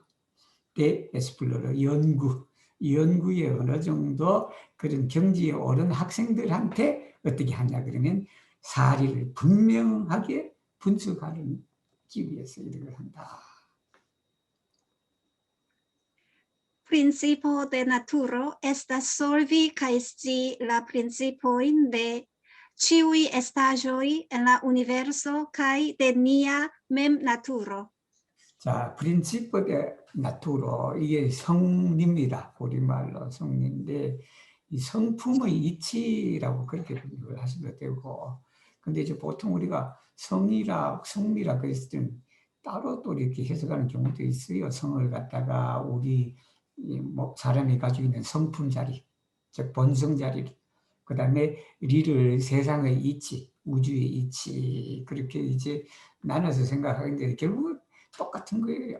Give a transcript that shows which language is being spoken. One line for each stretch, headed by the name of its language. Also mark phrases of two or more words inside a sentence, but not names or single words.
Korean: 에스플로러 연구에 어느 정도 그런 경지에 오른 학생들한테 어떻게 하냐 그러면 사리를 분명하게 분석하기 위해서 이걸 한다.
Esperanto: Principio de naturo estas solvi kaj scii la principojn de ĉiuj estaĵoj en la universo kaj de nia mem naturo.
Korean: 자,
Esperanto: principio de naturo
Korean: 이게 성리입니다. 우리말로 성리인데 이 성품의 이치라고 그렇게 분석을 하셔도 되고, 근데 이제 보통 우리가 성리라 그랬을 때는 따로 또 이렇게 해석하는 경우도 있어요. 성을 갖다가 우리 사람이 가지고 있는 성품 자리, 즉 본성 자리, 그 다음에 리를 세상의 이치, 우주의 이치, 그렇게 이제 나눠서 생각하는데 결국은 똑같은 거예요.